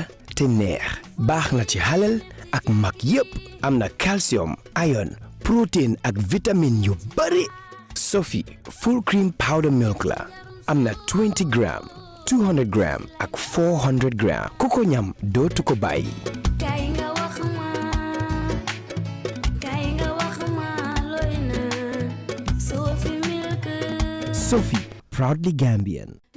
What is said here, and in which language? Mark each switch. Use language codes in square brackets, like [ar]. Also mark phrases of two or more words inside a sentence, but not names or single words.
[wo] te neex baax na ci halal ak mag yépp am na [en] calcium, iron, protein [wo] ak vitamine yu bari. Sophie [en] full cream powder milk [wo] la am na 20 gram, 200 gram ak 400 gram. Ku ko ñam dootu ko bàyyi. [en] Sophie, proudly Gambian.